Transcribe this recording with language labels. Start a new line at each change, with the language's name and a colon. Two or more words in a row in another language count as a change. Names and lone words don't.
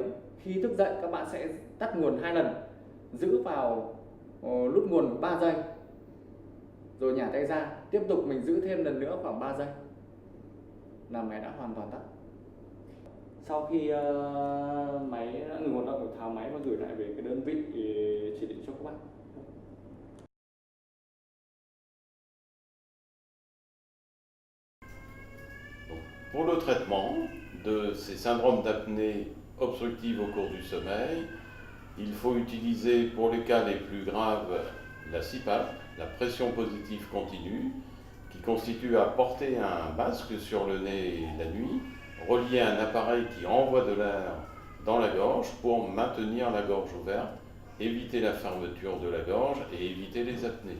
Vietnamese: Khi thức dậy các bạn sẽ tắt nguồn 2 lần, giữ vào nút nguồn 3 giây rồi nhả tay ra, tiếp tục mình giữ thêm lần nữa khoảng 3 giây là máy đã hoàn toàn tắt. Sau khi máy đã ngừng hoạt động, tháo máy và gửi lại về cái đơn vị chỉ định cho các bạn.
French: Pour le traitement de ces syndromes d'apnée obstructive au cours du sommeil, il faut utiliser pour les cas les plus graves la CPAP, la pression positive continue, qui constitue à porter un masque sur le nez la nuit, relié à un appareil qui envoie de l'air dans la gorge pour maintenir la gorge ouverte, éviter la fermeture de la gorge et éviter les apnées.